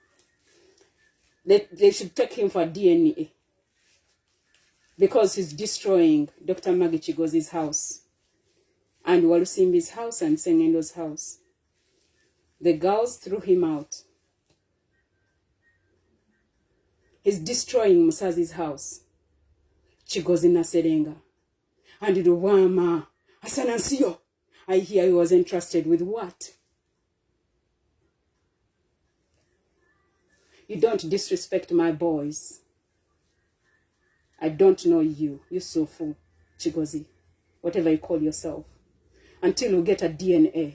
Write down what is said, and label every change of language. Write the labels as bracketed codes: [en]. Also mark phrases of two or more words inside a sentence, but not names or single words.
[en] They should take him for DNA. Because he's destroying Dr. Maggie Chigozi's house. And Walusimbi's house and Sengendo's house. The girls threw him out. He's destroying Musazi's house. Chigozi Naserenga. And Luwama. Asanansiyo. I hear he was entrusted with what? You don't disrespect my boys. I don't know you. Yusufu Chigozi. Whatever you call yourself. Until you get a DNA.